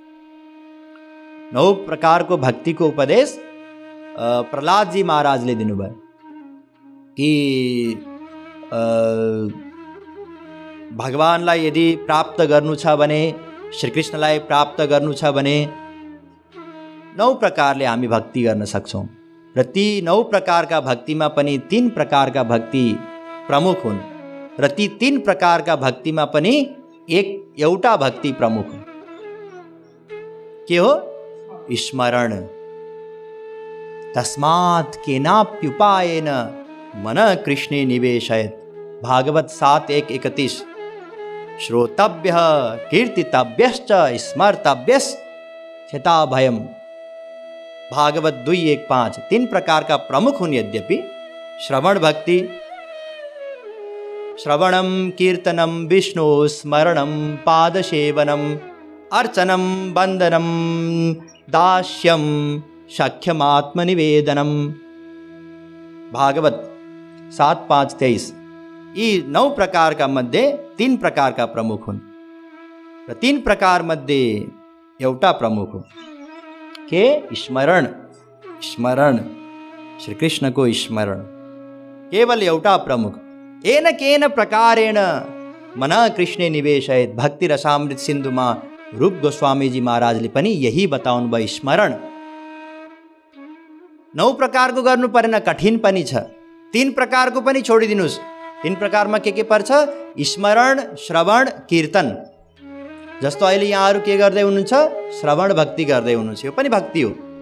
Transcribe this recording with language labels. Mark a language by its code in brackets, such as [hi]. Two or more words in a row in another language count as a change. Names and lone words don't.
[ne] 9 प्रकारको भक्तिको उपदेश प्रहलादजी महाराजले दिनुभयो कि भगवानलाई यदि प्राप्त गर्नु छ भने, श्रीकृष्णलाई प्राप्त गर्नु छ भने 9 प्रकारले हामी भक्ति गर्न सक्छौँ। र ती 9 प्रकारका भक्तिमा पनि 3 प्रकारका भक्ति प्रमुख हुन्, र ती 3 प्रकारका भक्तिमा पनि एउटा भक्ति प्रमुख हो। के हो? स्मरण। [sa] तस्मात् केनाप्युपायेन मनः कृष्णे निवेशयेत्। भागवत 7:1-31। श्रोतव्यः कीर्तितव्यश्च स्मर्तव्यश्च भयम्। [ne] भागवत 2:1-5। 3 प्रकार का प्रमुख हुन्। यद्यपि श्रवण भक्ति, [sa] श्रवणम कीर्तनम विष्णु स्मरणम पादसेवनम अर्चनम वंदनम दास्यम सख्यमात्मनिवेदनम। भागवत 7:5-23। [ne] यी 9 प्रकार का मध्ये 3 प्रकार का प्रमुख हुन्, र 3 प्रकार मध्ये एउटा प्रमुख हो। के? स्मरण। स्मरण, श्रीकृष्णको स्मरण, केवल एउटा प्रमुख। [sa] येन केन प्रकारेण मनः कृष्णे निवेशयेत्। [ne] भक्ति रसामृत सिन्धुमा रूप गोस्वामीजी महाराजले पनि यही बताउनु भयो, स्मरण। 9 प्रकारको गर्नु परेन, कठिन पनि छ। 3 प्रकारको पनि छोडिदिनुस्। 3 प्रकारमा के पर्छ? स्मरण, श्रवण, कीर्तन। जस्तो अहिले यहाँहरू के गर्दै हुनुहुन्छ? श्रवण भक्ति गर्दै हुनुहुन्छ, यो पनि भक्ति हो।